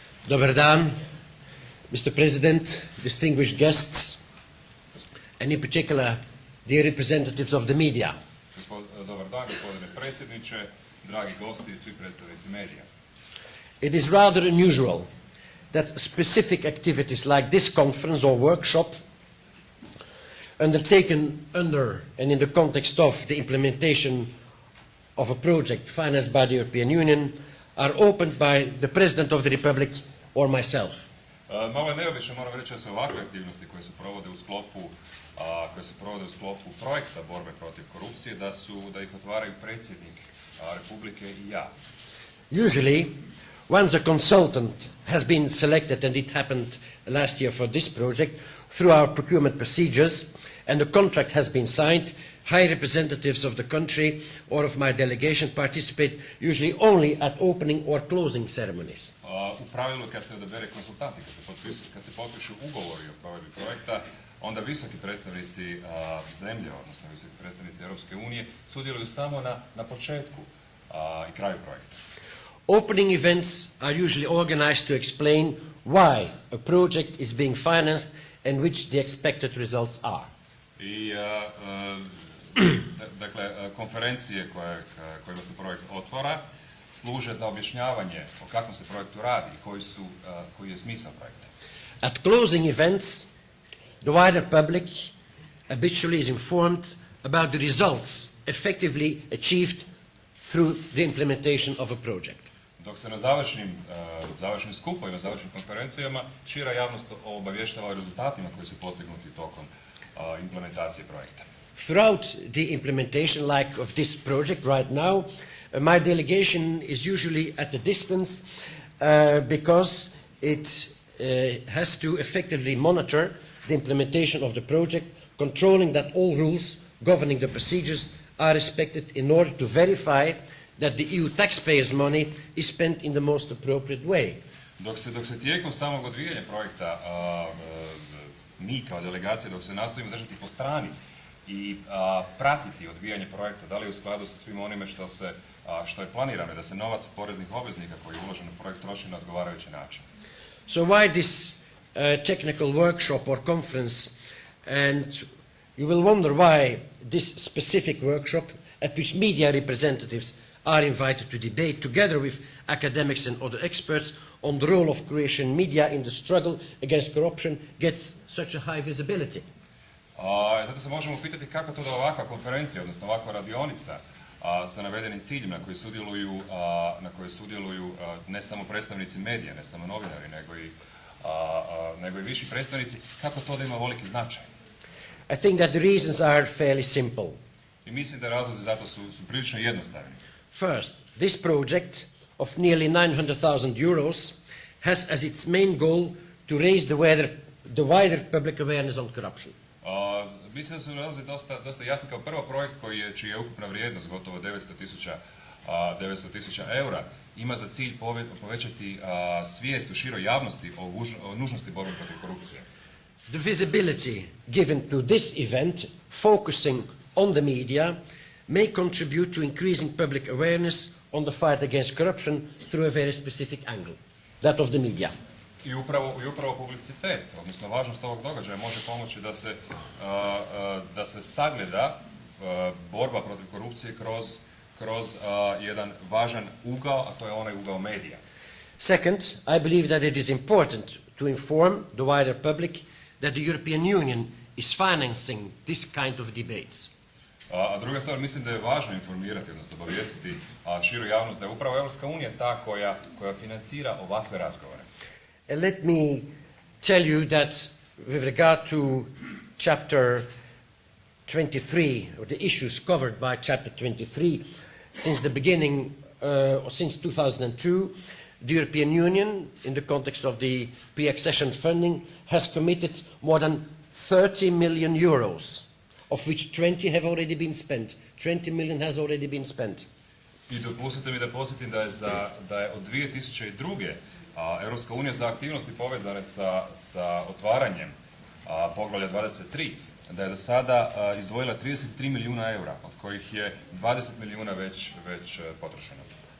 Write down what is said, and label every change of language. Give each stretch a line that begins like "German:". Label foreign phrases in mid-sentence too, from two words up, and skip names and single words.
Croatian: Dobar dan,
English: Mr. President, distinguished guests, and in particular, dear representatives of the media.
Croatian: Dobar dan, gospodine predsjedniče, dragi gosti i svi predstavnici medija.
English: It is rather unusual that specific activities like this conference or workshop, undertaken under and in the context of the implementation of a project financed by the European Union, are opened by the President of the Republic or myself.
Croatian: Malo je neobično, moram reći, da su ovakve aktivnosti koje se provode u sklopu projekta borbe protiv korupcije, da ih otvaraju predsjednik Republike i ja.
English: Usually, once a consultant has been selected, and it happened last year for this project, through our procurement procedures, and the contract has been signed, high representatives of the country or of my delegation participate usually only at opening or closing ceremonies.
Croatian: U pravilu, kad se odabere konsultanti, kad se potpišu ugovori o provedbi projekta, onda visoki predstavnici zemlje, odnosno visoki predstavnici Europske unije, sudjeluju samo na početku i kraju projekta.
English: Opening events are usually organized to explain why a project is being financed and which the expected results are.
Croatian: I dakle, konferencije kojima se projekt otvara služe za objašnjavanje o kakvom se projektu radi i koji je smisao projekta.
English: At closing events, the wider public habitually is informed about the results effectively achieved through the implementation of a project.
Croatian: Dok se na završnim skupovima, završnim konferencijama, šira javnost obavještava o rezultatima koji su postignuti tokom implementacije projekta.
English: Throughout the implementation, like of this project right now, my delegation is usually at a distance because it has to effectively monitor the implementation of the project, controlling that all rules governing the procedures are respected in order to verify that the EU taxpayers' money is spent in the most appropriate way.
Croatian: Dok se tijekom samog odvijanja projekta mi kao delegacija, dok se nastojimo držati po strani i pratiti odvijanje projekta, da li je u skladu sa svim onime što je planirano, da se novac poreznih obveznika koji je uložen u projekt troši na odgovarajući način.
English: So why this technical workshop or conference? And you will wonder why this specific workshop at which media representatives are invited to debate together with academics and other experts on the role of Croatian media in the struggle against corruption gets such a high visibility.
Croatian: Zato se možemo pitati kako to da ovakva konferencija, odnosno ovakva radionica sa navedenim ciljem na koje sudjeluju ne samo predstavnici medija, ne samo novinari, nego i viši predstavnici, kako to da ima veliki značaj?
English: I think that the reasons are fairly simple.
Croatian: I mislim da razlozi zato su prilično jednostavni.
English: First, this project of nearly 900,000 euros has as its main goal to raise the wider public awareness on corruption.
Croatian: Mislim da su razlozi dosta jasni. Kao prvo, projekt čija je ukupna vrijednost gotovo 900.000 eura ima za cilj povećati svijest u široj javnosti o nužnosti borbe protiv korupcije.
English: The visibility given to this event, focusing on the media, may contribute to increasing public awareness on the fight against corruption through a very specific angle, that of the media.
Croatian: I upravo publicitet, odnosno važnost ovog događaja može pomoći da se sagleda borba protiv korupcije kroz jedan važan ugao, a to je onaj ugao medija.
English: Second, I believe that it is important to inform the wider public that the European Union is financing this kind of debates.
Croatian: A druga stvar, mislim da je važno informirati, odnosno obavijestiti širu javnost da je upravo Europska unija ta koja financira ovakve razgovore.
English: Let me tell you that with regard to chapter 23, or the issues covered by chapter 23, since the beginning, or since 2002, the European Union, in the context of the pre-accession funding, has committed more than 30 million euros, of which 20 have already been spent. 20 million has already been spent.
Croatian: I dopustite mi da podsjetim da je od 2002. Europska unija za aktivnosti povezane sa otvaranjem poglavlja 23, da je do sada izdvojila 33 milijuna eura, od kojih je 20 milijuna već potrošeno.